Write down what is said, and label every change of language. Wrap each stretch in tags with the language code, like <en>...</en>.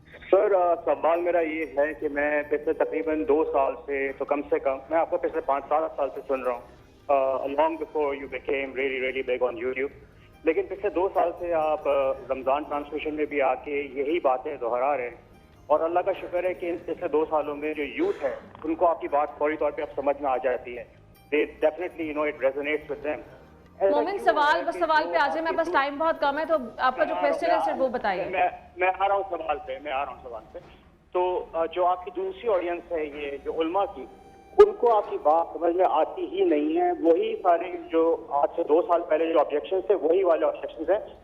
<ur>سر سوال میرا یہ ہے کہ میں پچھلے تقریباً 2 سال سے تو کم سے کم، میں آپ کو پچھلے 5-7 سال سے سن رہا ہوں،</ur> <en>Long before you became really big on YouTube.</en> <ur>لیکن پچھلے 2 سال سے آپ رمضان ٹرانسمیشن میں بھی آ کے یہی باتیں دہرا رہے ہیں، اور اللہ کا شکر ہے کہ ان پچھلے 2 سالوں میں جو یوتھ ہے ان کو آپ کی بات فوری طور پہ اب سمجھ میں آ جاتی ہے.</ur> <en>They definitely, you know, it resonates with them.</en> <ur>مومن سوال پہ آ جائے، میرے پاس ٹائم بہت کم ہے، تو آپ کا جو کویسچن ہے صرف وہ بتائیے. میں آ رہا ہوں سوال پہ. تو جو آپ کی دوسری آڈینس ہے، یہ جو علماء کی، ان کو آپ کی بات سمجھ میں آتی ہی نہیں ہے. وہی سارے جو آج سے 2 سال پہلے جو آبجیکشنز تھے وہی والے آبجیکشنز ہیں.</ur>